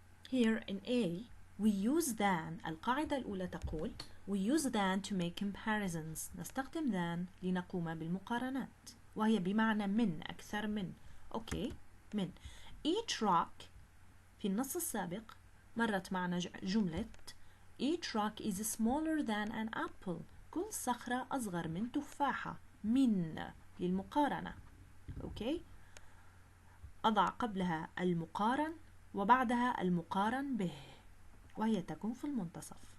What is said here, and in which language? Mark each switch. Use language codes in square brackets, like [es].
[en] Here in A, we use than. [ar] القاعدة الأولى تقول [en] we use than to make comparisons. [ar] نستخدم than لنقوم بالمقارنات وهي بمعنى من، أكثر من. أوكي، من. [en] Each rock [ar] في النص السابق مرت معنا جملة [en] each rock is smaller than an apple. [ar] كل صخرة أصغر من تفاحة. من للمقارنة. أوكي، أضع قبلها المقارن وبعدها المقارن به وهي تكون في المنتصف.